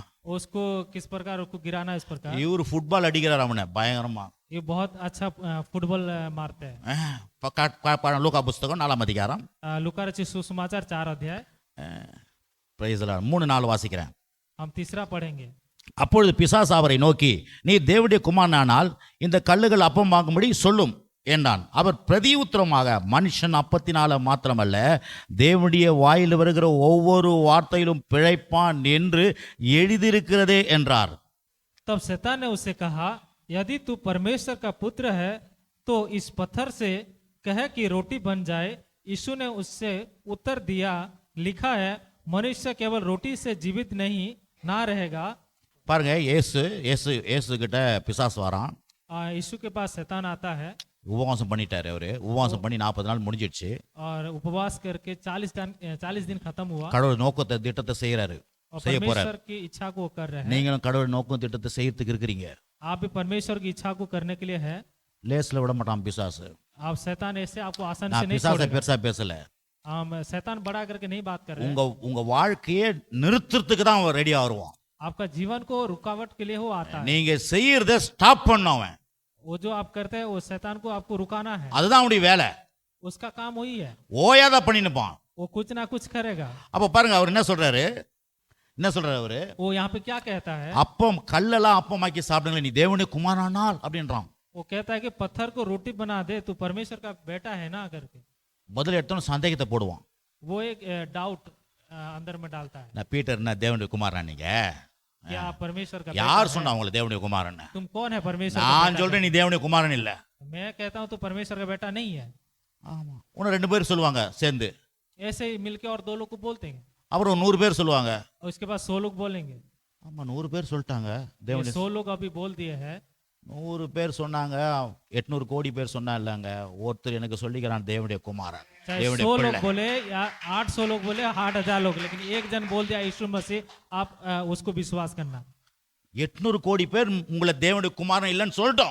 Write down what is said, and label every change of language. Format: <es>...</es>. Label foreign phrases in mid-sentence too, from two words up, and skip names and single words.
<hi>उसको किस प्रकार उसको गिराना है इस प्रकार।</hi> <ta>இவரு ஃபுட்பால் அடிக்கிறார் அவனை பயங்கரமா.</ta> <hi>ये बहुत अच्छा फुटबॉल मारते हैं।</hi> <ta>லூக்கா புஸ்தகம் 4ஆம் அதிகாரம்.</ta> <hi>लूका रचित सुसमाचार 4 अध्याय।</hi> <en>Praise the Lord.</en> <ta>3-4 வாசிக்கிறேன்.</ta> <hi>हम तीसरा पढ़ेंगे।</hi> <ta>அப்பொழுது பிசாசு அவரை நோக்கி, நீ தேவனுடைய குமாரனானால் இந்த கல்லுகள் அப்பம் வாங்கும்படி சொல்லும் என்றான். அவர் பிரதி உத்தரமாக, மனுஷன் அப்பத்தினால மாத்திரமல்ல தேவனுடைய வாயில் வருகிற ஒவ்வொரு வார்த்தையிலும் பிழைப்பான் என்று எழுதியிருக்கிறதே என்றார்.</ta> <hi>तब शैतान ने उससे कहा, यदि तू परमेश्वर का पुत्र है तो इस पत्थर से कह कि रोटी बन जाए। यीशु ने उससे उत्तर दिया, लिखा है मनुष्य केवल रोटी से जीवित नहीं ना रहेगा।</hi> <ta>பாருங்க, இயேசு கிட்ட பிசாசு வரான்.</ta> <hi>यीशु के पास शैतान आता है।</hi> <ta>உபவாசம் பண்ணிட்டாரு அவரு. உபவாசம் பண்ணி 40 நாள் முடிஞ்சிடுச்சு.</ta> <hi>और उपवास करके 40 दिन खत्म हुआ।</hi> <ta>கடவுள் நோக்கத்தை திட்டத்தை செய்யறாரு, செய்ய போறாரு.</ta> <hi>परमेश्वर की इच्छा को कर रहे हैं।</hi> <ta>நீங்களும் கடவுள் நோக்கம் திட்டத்தை செய்யறதுக்கு இருக்கிறீங்க.</ta> <hi>आप भी परमेश्वर की इच्छा को करने के लिए है।</hi> <ta>லேஸ்ல விட மாட்டான் பிசாசு.</ta> <hi>आप शैतान ऐसे आपको आसान से</hi> <ta>நான்</ta> <hi>नहीं</hi> <ta>பிசாசை</ta> <hi>छोड़ेगा।</hi> <ta>பெருசா பேசல.</ta> <hi>हम शैतान बड़ा करके नहीं बात कर रहे हैं।</hi> <ta>உங்க வாழ்க்கையை நிறுத்துறதுக்கு தான் அவன் ரெடியா வருவான்.</ta> <hi>आपका जीवन को रुकावट के लिए वो आता है।</hi> <ta>நீங்க செய்யறத ஸ்டாப் பண்ணவன்.</ta> <hi>वो जो आप करते हैं वो शैतान को आपको रुकाना है।</hi> <ta>அதுதான் அவனுடைய வேலை.</ta> <hi>उसका काम वही है।</hi> <ta>ஓயாத பண்ணினுப்பான்.</ta> <hi>वो कुछ ना कुछ करेगा।</hi> <ta>அப்ப பாருங்க அவர் என்ன சொல்றாரு அவரு?</ta> <hi>वो यहाँ पे क्या कहता है?</hi> <ta>அப்பம் கல்லெல்லாம் அப்பமாக்கி சாப்பிடுங்க, நீ தேவனுடைய குமாரனானால் அப்படின்றான்.</ta> <hi>वो कहता है कि पत्थर को रोटी बना दे, तू परमेश्वर का बेटा है ना करके।</hi> <ta>முதல்ல எடுத்தோம் சந்தேகத்தை போடுவான்.</ta> <hi>वो एक डाउट अंदर में डालता है।</hi> <ta>நான் பீட்டர் என்ன தேவனுடைய குமாரனா? நீங்க</ta> <hi>क्या आप परमेश्वर का</hi> <ta>யார்</ta> <hi>बेटा</hi> <ta>சொன்னா</ta> <hi>है?</hi> <ta>உங்களுக்கு தேவனுடைய குமாரன்?</ta> <hi>तुम कौन है परमेश्वर का</hi> <ta>நான்</ta> <hi>बेटा?</hi> <ta>சொல்றேன் நீ தேவனுடைய குமாரன் இல்ல.</ta> <hi>मैं कहता हूँ तो परमेश्वर का बेटा नहीं है।</hi> <ta>ஆமா. இன்னும் 2 பேர் சொல்லுவாங்க சேர்ந்து.</ta> <hi>ऐसे ही मिलके और 2 लोग को बोलते हैं</hi> <ta>அப்புறம் 100 பேர் சொல்லுவாங்க.</ta> <hi>और उसके बाद 100 लोग बोलेंगे।</hi> <ta>ஆமா 100 பேர் சொல்லிட்டாங்க.</ta> <hi>ये</hi> <ta>தேவனுடைய</ta> <hi>100 लोग अभी बोल दिए हैं।</hi> <ta>100 பேர் சொன்னாங்க, 800 கோடி பேர் சொன்னா இல்லங்க. ஒருத்தர் எனக்கு சொல்லிக்கிறான் தேவனுடைய குமாரன்,</ta> <hi>चाहे</hi> <ta>தேவனுடைய 100 பிள்ளை.</ta> <hi>लोग बोले या 800 लोग बोले 8000 लोग, लेकिन एक जन बोल दिया यीशु मसीह, आप उसको विश्वास करना।</hi> <ta>800 கோடி பேர் உங்களை தேவனுடைய குமாரன் இல்லைன்னு சொல்லிட்டோம்.</ta>